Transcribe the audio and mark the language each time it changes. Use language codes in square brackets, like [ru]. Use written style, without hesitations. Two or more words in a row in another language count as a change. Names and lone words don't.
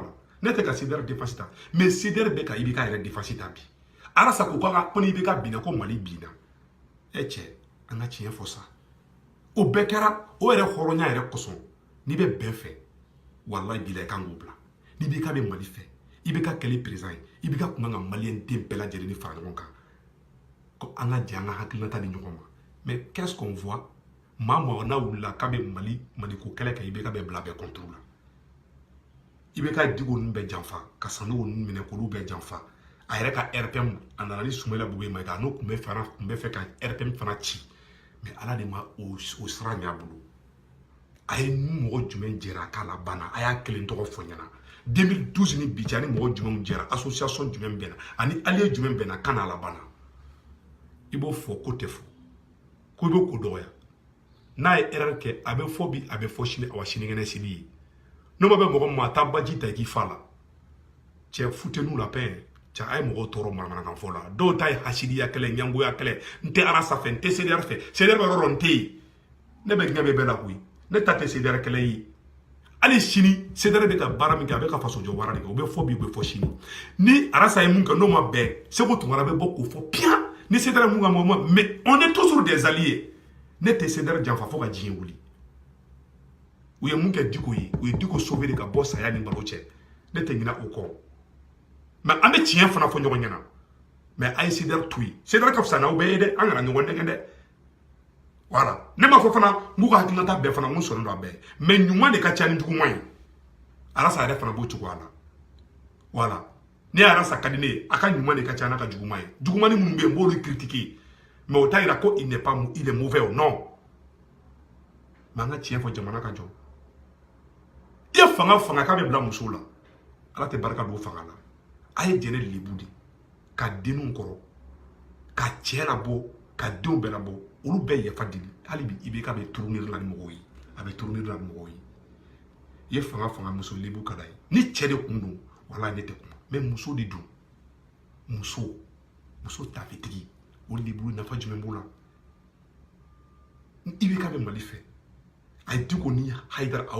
[bm] la ne tɛ ka CDR défense ta mais CDR bɛ ka IBK yɛrɛ défense ta bi Arasa ko ko ni IBK binna ko Mali binna e cɛ an ka tiɲɛ fɔ sa o bɛɛ kɛra o yɛrɛ hɔrɔnya yɛrɛ kosɔn n'i bɛ bɛn fɛ wallahi bila i kan k'o bila ni IBK bɛ Mali fɛ IBK kɛlen président ye IBK kun kan ka maliyɛn den bɛɛ lajɛlen fara ɲɔgɔn kan ko an ka jɛ an ka hakilinata di ɲɔgɔn ma [fr] mais qu'est-ce qu'on voit [bm] maa n'a wulila k'a bɛ Mali ko kɛlɛ kɛ IBK bɛ bila bɛɛ contre la IBK digo ninnu bɛɛ janfa ka Sanogo ninnu minɛ k'olu bɛɛ janfa a yɛrɛ ka RPM a nana ni Sumala Bube Mayiga n'o kun bɛ fɛ ka RPM fana ci mais ala de ma o sira ɲɛ a bolo a ye ni mɔgɔ jumɛn jɛra k'a la banna a y'a kelen tɔgɔ fɔ ɲɛna 2012 ni bi cɛ ani mɔgɔ jumɛn jɛra association jumɛn bɛnna ani allié jumɛn bɛnna kana la banna i b'o fɔ ko tɛ fɔ ko i bɛ ko dɔgɔya n'a ye erreur kɛ a bɛ fɔ bi a bɛ fɔ sini awa sinikɛnɛ seli ye n'o ma bɛ mɔgɔ ma taa baji ta i k'i fa la cɛ [fr] foutez-nous la paix [bm] cɛ a ye mɔgɔw tɔɔrɔ manamanakan fɔ la dɔw ta ye hasidiya kɛlɛ ɲangoya kɛlɛ n tɛ Arasa fɛ n tɛ CDR fɛ CDR bɛ yɔrɔ dɔ n tɛ yen ne bɛ diɲɛ bɛɛ bɛɛ la koyi ne ta tɛ CDR kɛlɛ ye hali sini CDR bɛ ka baara min kɛ a bɛ ka faso jɔ wara de kɛ o bɛ fɔ bi o bɛ fɔ sini ni Arasa ye mun kɛ n'o ma bɛn Seko Tunkara bɛ bɔ k'o fɔ piyan ni CDR mun ka mɔgɔ [fr] mais on est toujours des alliés [bm] ne tɛ CDR janfa fo ka diɲɛ wuli u ye mun kɛ Diko ye u ye Diko sauver de ka bɔ saya ni balo cɛ ne tɛ ɲinɛ o kɔ mais an bɛ tiɲɛ fana fɔ ɲɔgɔn ɲɛna mais a ye CDR to yen CDR ka fisa n'aw bɛɛ ye dɛ an kana ɲɔgɔn nɛgɛn dɛ voilà ne m'a fɔ fana n k'u ka hakilinata bɛɛ fana n sɔnnen don a bɛɛ mais ɲuman de ka ca ni juguman ye Arasa yɛrɛ fana b'o cogoya la voilà ne Arasa ka di ne ye a ka ɲuman de ka ca n'a ka juguman ye jugumani minnu bɛ yen n b'olu critiquer mais o t'a yira ko [fr] il est mauvais [bm] o non mais an ka tiɲɛ fɔ jamana ka jɔ i ye fanga k'a bɛ bila musow la ala tɛ barika don o fanga la a ye jɛnɛ lebu de ka denw kɔrɔ ka cɛ labɔ ka denw bɛɛ labɔ olu bɛɛ yafa deli hali bi IBK bɛ tourner la ni mɔgɔw ye a bɛ tourner la ni mɔgɔw ye i ye fanga muso lebu ka d'a ye ni cɛ de kun don wala ne tɛ kuma mais muso de don muso tafetigi o lebu nafa jumɛn b'o la IBK bɛ Mali fɛ a ye Diko ni Haidara a